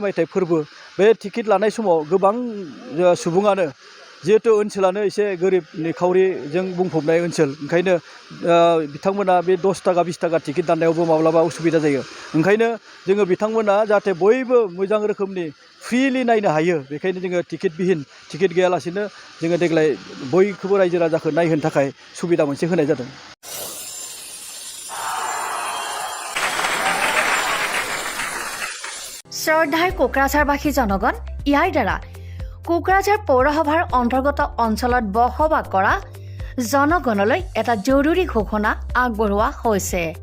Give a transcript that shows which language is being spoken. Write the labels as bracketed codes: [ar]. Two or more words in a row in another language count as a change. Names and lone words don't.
[brx] मायथाइ फोरबो बे टिकेट लानाय समाव गोबां सुबुङानो जिहेतु ओनसोलानो एसे गोरिब निखावरिजों बुंफबनाय ओनसोल ओंखायनो बिथांमोना बे 10 थाखा 20 थाखा टिकेट दाननायावबो माब्लाबा उसुबिदा जायो ओंखायनो जोङो बिथांमोना जाहाथे बयबो मोजां रोखोमनि फ्रिलि नायनो हायो बेखायनो जोङो टिकेट बिहिन टिकेट गैयालासेनो जोङो देग्लाय बयखौबो रायजो राजाखौ नायहोनो थाखाय सुबिदा मोनसे होनाय जादों [as] শ্ৰদ্ধাৰ কোকৰাঝাৰবাসী জনগণ ইয়াৰ দ্বাৰা কোকৰাঝাৰ পৌৰসভাৰ অন্তৰ্গত অঞ্চলত বসবাস কৰা জনগণলৈ এটা জৰুৰী ঘোষণা আগবঢ়োৱা হৈছে